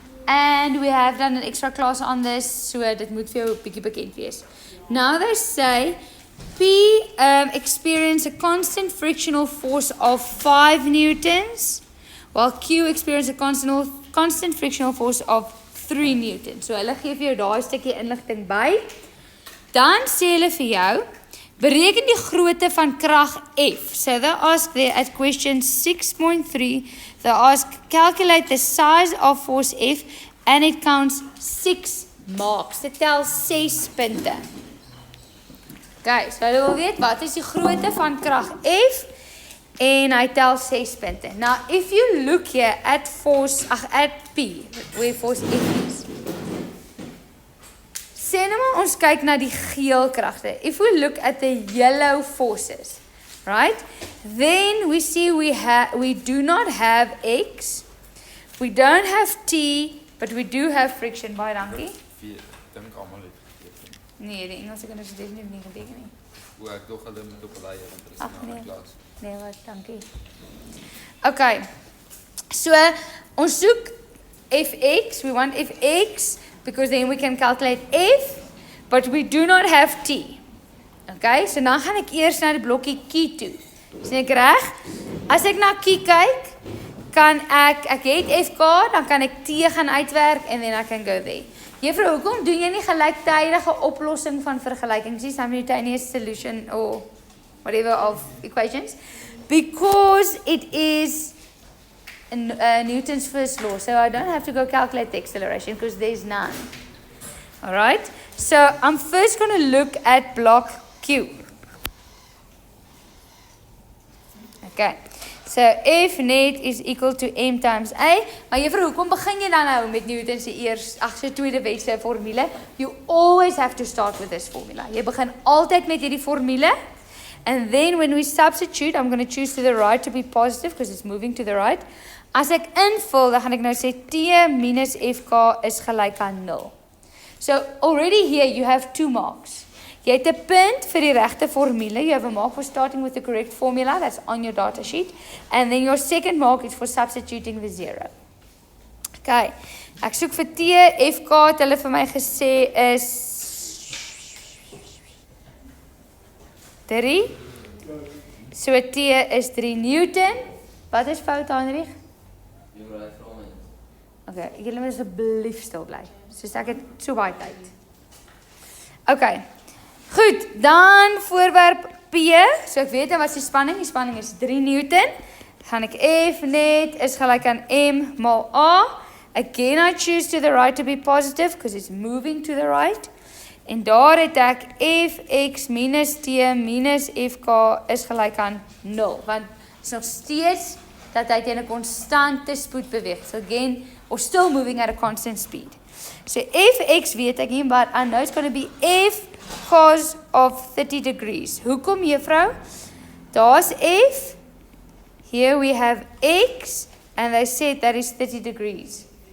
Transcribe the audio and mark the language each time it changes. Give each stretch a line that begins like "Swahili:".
English: And we have done an extra class on this, so
Afrikaans: dit moet vir jou 'n bietjie bekend wees.
English: Now they say P experience a constant frictional force of 5 newtons, while Q experience a constant frictional force of 3 newtons.
Afrikaans: So hulle gee vir jou daai stukkie inligting by. Dan sê hulle vir jou, bereken die grootte van krag F.
English: So they ask there at question 6.3, they ask, calculate the size of force F, and it counts 6 marks.
Afrikaans: Dit tel 6 punte. Okay, so hulle wil weet, wat is die grootte van krag F? En hy tel 6 punte.
English: Now, if you look here at P, where force F is,
Afrikaans: sê nou maar ons kyk na die geel kragte.
English: If we look at the yellow forces, right? Then we see we do not have X, we don't have T, but we do have friction.
Afrikaans: Baie dankie. Dink almal het geteken. Nee, die Engelse kinders het definitief nie geteken nie. Hoe ek dog hulle moet op hulle want hulle is in 'n ander klas. Nee, wat, dankie. Okay. So, ons soek Fx,
English: we want Fx, because then we can calculate F, but we do not have T.
Afrikaans: Okay, so dan gaan ek eers na die blokkie Q toe. Sien ek reg? As ek na Q kyk, kan ek het FK, dan kan ek T gaan uitwerk,
English: and then I can go there.
Afrikaans: Juffrou, hoekom doen jy nie gelyktydige oplossing van vergelykings,
English: simultaneous solution or whatever of equations? Because it is Newton's first law. So I don't have to go calculate the acceleration because there's none. Alright, so I'm first going to look at block Q. Okay, so F net is equal to M times A.
Afrikaans: Maar juffrou, hoekom begin jy dan nou met Newton se tweede wet se formule?
English: You always have to start with this formula.
Afrikaans: Jy begin altyd met hierdie formule.
English: And then when we substitute, I'm going to choose to the right to be positive because it's moving to the right.
Afrikaans: As ek invul, dan gaan ek nou sê T minus FK is gelyk aan 0.
English: So already here you have 2 marks.
Afrikaans: Jy het 'n punt vir die regte formule.
English: You have a mark for starting with the correct formula. That's on your data sheet. And then your second mark is for substituting the 0. Okay.
Afrikaans: Ek soek vir T, FK het hulle vir my gesê is 3.
English: So T is 3 Newton.
Afrikaans: Wat is fout, Heinrich? Okay, julle moet asseblief stil bly. Soos ek het so baie tyd. Okay. Goed, dan voorwerp P. So ek weet wat is die spanning? Die spanning is 3 Newton. Dan gaan ek F net is gelyk aan M mal A.
English: Again I choose to the right to be positive because it's moving to the right.
Afrikaans: En daar het ek Fx minus T minus Fk is gelyk aan 0. Want het is nog steeds dat hy teen 'n konstante spoed beweeg.
English: So again, or still moving at a constant speed. So Fx
Afrikaans: weet ek nie,
English: but I know it's going to be F cos of 30 degrees.
Afrikaans: Hoekom, juffrou? Daar's F.
English: Here we have X, and they said that is 30 degrees.